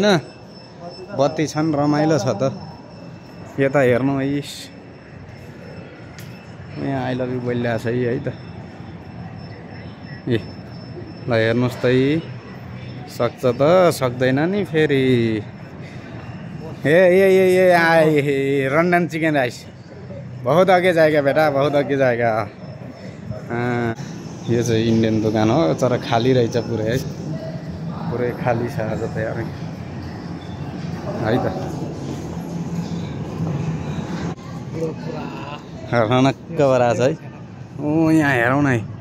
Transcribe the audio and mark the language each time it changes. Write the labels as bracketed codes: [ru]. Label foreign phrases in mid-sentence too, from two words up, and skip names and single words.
[ne] बत्ती छन्, रमाइलो छ त। यता हेर्नु है। यहाँ [en] I love you [ne] बोलिरहेको छ है त। ए ल हेर्नुहोस् त। सक्छ त सक्दैन नि फेरि। ए ए ए ए आए रन्डन [en] chicken rice. [hi] बहुत आगे जाएगा बेटा, बहुत आगे जाएगा। [ne] यो चाहिँ इन्डियन दोकान हो तर खाली रहेछ पुरै है। पुरै खाली छ आज त यार है त। रनक्क भएर छ है। यहाँ हेरौँ न है।